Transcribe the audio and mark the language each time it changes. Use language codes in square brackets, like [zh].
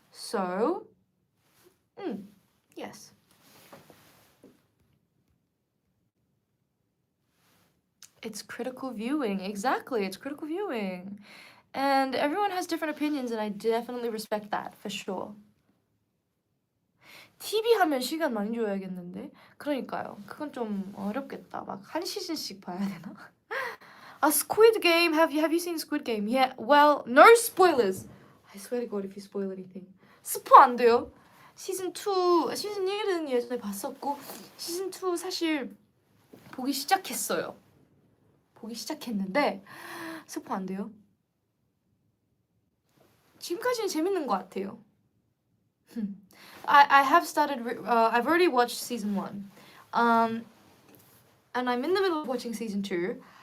[en] So, yes. It's critical viewing. Exactly, it's critical viewing. And everyone has different opinions, and I definitely respect that, for sure. [ko] TV 하면 시간 많이 줘야겠는데? 그러니까요. 그건 좀 어렵겠다. 막 한 시즌씩 봐야 되나? Squid Game. [en] Have you seen Squid Game? Yeah. Well, no spoilers. I swear to God, if you spoil anything. [ko] 스포 안 돼요. 시즌 1은 예전에 봤었고 시즌 2 사실 보기 시작했어요. 보기 시작했는데 스포 안 돼요. 지금까지는 재밌는 것 같아요. [en] I have started. I've already watched season 1, and I'm in the middle of watching season 2.